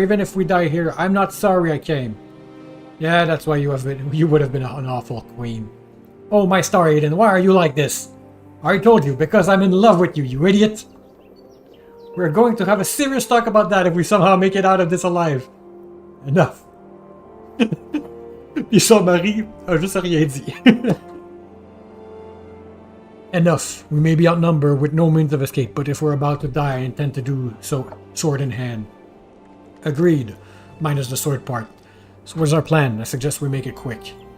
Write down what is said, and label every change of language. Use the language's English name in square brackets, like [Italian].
[English] Even if we die here, I'm not sorry I came. Yeah, that's why you would have been an awful queen. Oh, my star, Aiden, why are you like this? I told you, because I'm in love with you, you idiot. We're going to have a serious talk about that if we somehow make it out of this alive. Enough. [French] Puis son mari a juste rien dit. [English] Enough. We may be outnumbered with no means of escape, but if we're about to die, I intend to do so sword in hand. Agreed. Minus the sword part. So what's our plan? I suggest we make it quick.